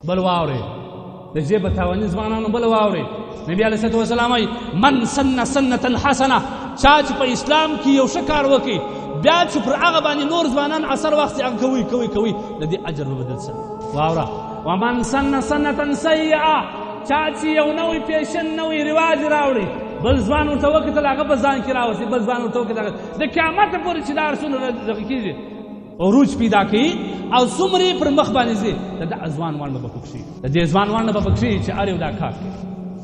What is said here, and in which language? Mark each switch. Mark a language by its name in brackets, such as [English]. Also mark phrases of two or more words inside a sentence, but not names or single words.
[Pashto] بل واورئ د ژبه تاواني ځوانانو بل واورئ نبي علیه الصلاة والسلام وایي [Arabic] من سن سنة حسنه [Pashto] چا چې په اسلام کې یو ښه کار وکړي بیا چې پر هغه باندې نور ځوانان اثر واخلي هغه کوي د دې اجر به بدل سي واوره [Arabic] ومن سن سنة سیئه [Pashto] چا چې یو نوی پیشن نوی رواج راوړي بل ځوان ورته وکتل هغه په ځان کې راوستي بل ځوان ورته وکتل د قیامته پورې چې دا ارسونه دغه کېږي عروج پیدا کوي او څومره پر مخ باندې ځي د دغه ځوان وانه به پکښي د دې ځوان وانه به پکښي چې هر یو دا کار کوي د